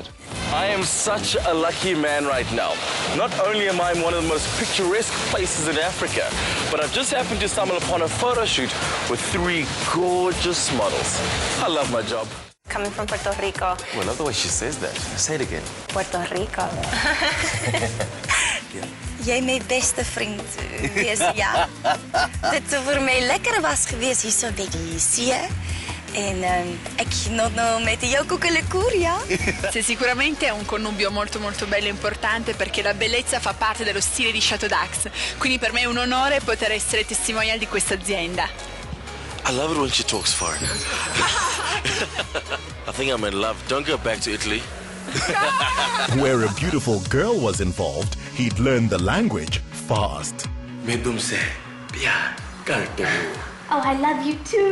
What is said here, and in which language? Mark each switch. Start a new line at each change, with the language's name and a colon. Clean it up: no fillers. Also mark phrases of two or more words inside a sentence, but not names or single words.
English: I am such a lucky man right now. Not only am I in one of the most picturesque places in Africa, but I've just happened to stumble upon a photo shoot with 3 gorgeous models. I love my job. Coming from Puerto Rico. Well, I love the way she says that. Say it again. Puerto Rico.
Afrikaans: Jy my beste vriend wees, ja. Dit sou vir my lekker was geweest hier so by die see. En ek genoot nou met jou koekelekoer, ja?
Italian: Sì, sicuramente è un connubio molto molto bello e importante perché la bellezza fa parte dello stile di Chateau d'Ax. Quindi per me è un onore poter essere testimonial di questa azienda.
English: I love it when she talks foreign. I think I'm in love. Don't go back to Italy. Where a beautiful girl was involved, he'd learn the language fast. Oh, I love you too.